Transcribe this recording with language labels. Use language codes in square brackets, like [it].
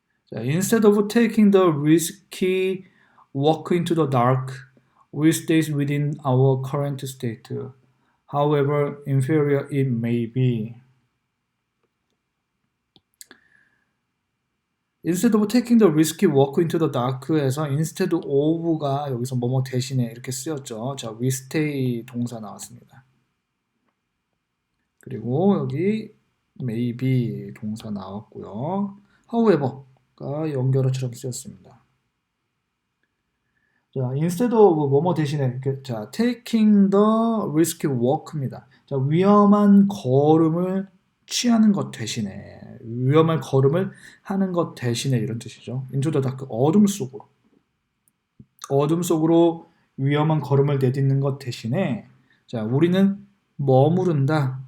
[en] 자, instead of taking the risky walk into the dark, we stay within our current state, however inferior it may be. Instead of taking the risky walk into the dark에서 instead of가 [ko] 여기서 뭐뭐 대신에 이렇게 쓰였죠. 자, we stay 동사 나왔습니다. 그리고 여기 maybe 동사 나왔고요. however가 연결어처럼 쓰였습니다. 자, instead of 뭐뭐 대신에 자, taking the risky walk입니다. 자, 위험한 걸음을 취하는 것 대신에 위험한 걸음을 하는 것 대신에 이런 뜻이죠. into the dark, 어둠 속으로 위험한 걸음을 내딛는 것 대신에 자, 우리는 머무른다.